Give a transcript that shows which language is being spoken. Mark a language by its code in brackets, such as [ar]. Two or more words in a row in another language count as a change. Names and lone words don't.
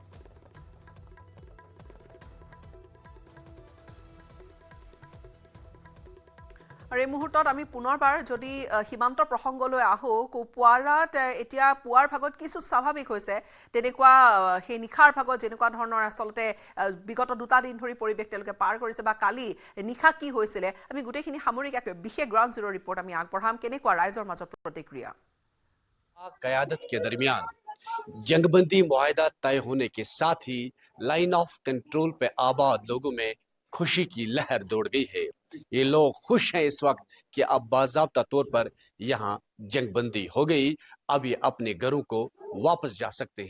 [as] আৰু এই মুহূৰ্তত আমি পুনৰবাৰ যদি সীমান্ত প্ৰসংগলৈ আহোঁ, কুপৱাৰাত এতিয়া পুৱাৰ ভাগত কিছু স্বাভাৱিক হৈছে। তেনেকুৱা সেই নিশাৰ ভাগত যেনেকুৱা ধৰণৰ আচলতে বিগত 2টা দিন ধৰি পৰিৱেশ তেওঁলোকে পাৰ কৰিছে বা কালি নিশা কি হৈছিলে, আমি গোটেইখিনি সামৰিক এক বিশেষ [en] ground zero report [as] আমি আগবঢ়াম। কেনেকুৱা ৰাইজৰ মাজত প্ৰতিক্ৰিয়া। [ur] قیادت کے درمیان جنگ بندی معاہدہ طے ہونے کے ساتھ ہی [en] Line of Control [ur] پہ آباد لوگوں میں خوشی کی لہر دوڑ گئی ہے. یہ لوگ خوش ہیں اس وقت کہ اب باضابطہ طور پر یہاں جنگ بندی ہو گئی، اب یہ اپنے گھروں کو واپس جا سکتے ہیں.